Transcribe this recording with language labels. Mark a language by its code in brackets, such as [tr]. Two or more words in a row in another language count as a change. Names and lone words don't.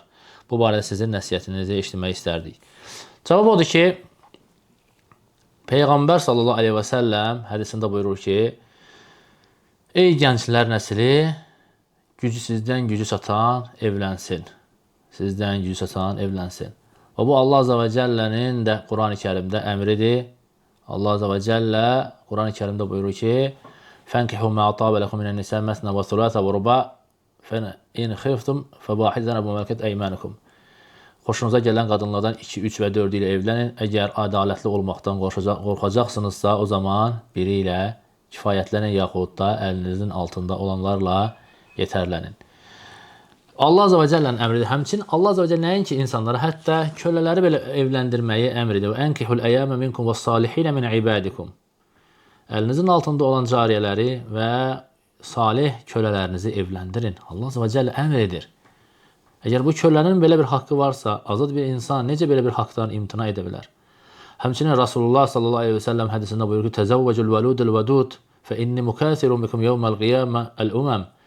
[az] Bu barədə sizin nəsiyyətinizi eşitmək istərdik. Cavab odur ki, Peyğəmbər [ar] صلى الله عليه وسلم [az] hədisində buyurur ki, ey gənclər nəsli, sizdən gücü çatan evlənsin. Sizdən gücü çatan evlənsin. Və bu [ar] الله عز وجل [az] də Quran-ı Kərimdə əmridir. [ar] الله عز وجل [az] Quran-ı Kərimdə buyurur ki, [ar] فَانْكِحُوا مَا طَابَ لَكُمْ مِنَ النِّسَاءِ مَثْنَى وَثُلَاثَ وَرُبَاعَ فَإِنْ خِفْتُمْ فَوَاحِدَةً أَوْ مَا مَلَكَتْ أَيْمَانُكُمْ. [az] Xoşunuza gələn qadınlardan 2, 3 və 4 ilə evlənin. Əgər ədalətli olmaqdan qorxacaqsınızsa, o zaman biri ilə kifayətlənin, yaxud da əlinizin altında olanlarla yetərlənin. [ar] الله عز وجل [az] əmridir. Həmçinin [ar] الله عز وجل [az] nəinki insanlara, hətta kölələri belə evləndirməyi əmridir. [ar] وَأَنْكِحُوا الْأَيَامَ مِنْكُمْ وَالصَّالِحِينَ مِنْ عِبَادِكُمْ. [az] Əlinizin altında olan cariyələri və salih kölələrinizi evləndirin. [ar] الله عز وجل [az] əmr edir. Əgər bu kölənin belə bir haqqı varsa, azad bir insan necə belə bir haqdan imtina edə bilər? Həmçinin Rasulullah [ar] صلى الله عليه وسلم [az] hədisində buyurur ki, [ar] تزوجوا الولود الودود فإني مكاثر بكم يوم القيامة الأمم.